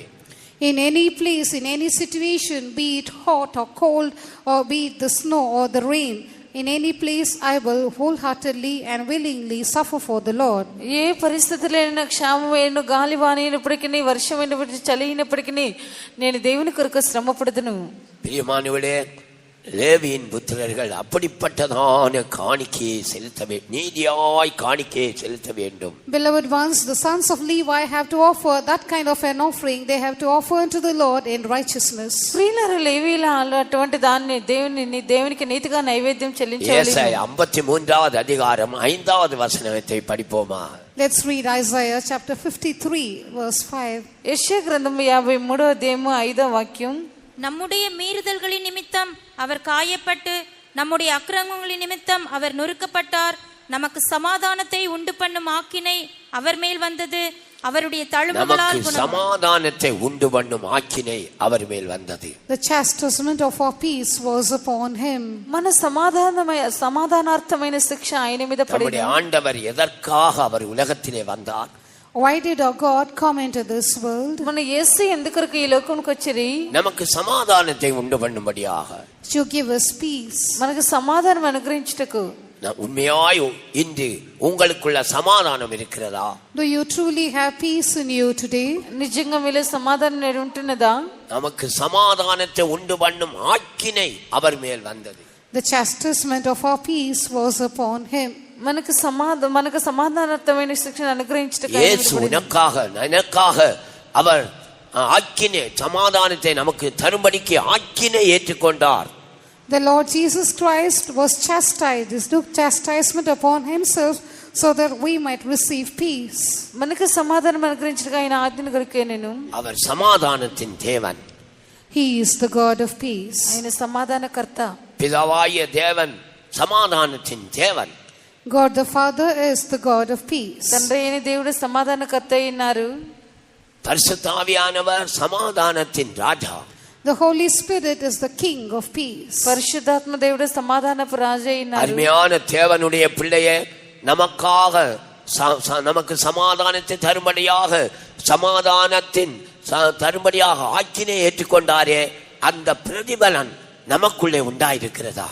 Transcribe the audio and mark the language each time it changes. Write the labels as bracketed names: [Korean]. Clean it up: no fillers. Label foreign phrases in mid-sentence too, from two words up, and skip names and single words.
[English] In any place, in any situation, be it hot or cold, or be it the snow or the rain, in any place I will wholeheartedly and willingly suffer for the Lord. [Telugu] ఏ పరిస్థితులైనా క్షామమైన గాలి వానైనప్పటికీ వర్షమైనప్పటికీ చలి అయినప్పటికీ నేను దేవుని కొరకు శ్రమపడుదును. [Tamil] பிரியமானவர்களே, லேவியின் புத்திரர்கள் அப்படிப்பட்டதான காணிக்கையை செலுத்த வேண்டும், நீதியாய் காணிக்கையை செலுத்த வேண்டும். [English] Beloved ones, the sons of Levi have to offer that kind of an offering. They have to offer unto the Lord in righteousness. [Telugu] ప్రియులారా, లేవీయుల అటువంటి దాన్ని దేవునికి నీతిగా నైవేద్యం చెల్లించాలి. [Tamil] యేసయ్య 53வது அதிகாரம் 5வது வசனத்தை படிப்போமா? [English] Let's read Isaiah chapter 53 verse 5. [Telugu] యెషయా గ్రంథం 53వ అధ్యాయం 5వ వాక్యం. [Tamil] நம்முடைய மீறுதல்களின் நிமித்தம் அவர் காயப்பட்டு நம்முடைய அக்கிரமங்களின் நிமித்தம் அவர் நொறுக்கப்பட்டார். நமக்கு சமாதானத்தை உண்டு பண்ணும் ஆக்கினை அவர் மேல் வந்தது. அவருடைய தழும்புகளால் சமாதானத்தை உண்டு பண்ணும் ஆக்கினை அவர் மேல் வந்தது. [English] The chastisement of our peace was upon him. [Telugu] మన సమాధానార్థమైన శిక్ష ఆయన మీద పడింది. [Tamil] நம்முடைய ஆண்டவர் எதற்காக அவர் உலகத்திலே வந்தார்? [English] Why did our God come into this world? [Telugu] మన యేసు ఎందుకొరకు ఈ లోకంకి వచ్చారు? [Tamil] நமக்கு சமாதானத்தை உண்டு பண்ணும்படியாக, [English] to give us peace. [Telugu] మనకు సమాధానం అనుగ్రహించుటకు. [Tamil] உண்மையாய் இன்று உங்களுக்குள்ள சமாதானம் இருக்கிறதா? [English] Do you truly have peace in you today? [Telugu] నిజంగా మీలో సమాధానం నేడు ఉంటున్నదా? [Tamil] நமக்கு சமாதானத்தை உண்டு பண்ணும் ஆக்கினை அவர் மேல் வந்தது. [English] The chastisement of our peace was upon him. [Telugu] మనకు సమాధానార్థమైన శిక్షను అనుగ్రహించుటకు [Tamil] యేసు உனக்காக எனக்காக அவர் ஆக்கினை சமாதானத்தை நமக்கு தரும்படிக்கு ஆக்கினை ஏற்றுக்கொண்டார். [English] The Lord Jesus Christ was chastised. He took chastisement upon himself so that we might receive peace. [Telugu] మనకు సమాధానం అనుగ్రహించుటకు ఆయన ఆజ్ఞను కొరకే నేను. [Tamil] அவர் சமாதானத்தின் தேவன். [English] He is the God of peace. [Telugu] ఆయన సమాధానకర్త. [Tamil] பிதாவாகிய தேவன் சமாதானத்தின் தேவன். [English] God the Father is the God of peace. [Telugu] తండ్రి అయిన దేవుడు సమాధానకర్త అయినారు. [Tamil] பரிசுத்த ஆவியானவர் சமாதானத்தின் ராஜா. [English] The Holy Spirit is the King of peace. [Telugu] పరిశుద్ధాత్మ దేవుడు సమాధానపు రాజు అయినారు. [Tamil] அருமையான தேவனுடைய பிள்ளையே, நமக்காக நமக்கு சமாதானத்தை தரும்படியாக சமாதானத்தின் தரும்படியாக ஆக்கினை ஏற்றுக்கொண்டாரே, அந்த பிரதிபலன் நமக்குள்ளே உண்டாயிருக்கிறதா?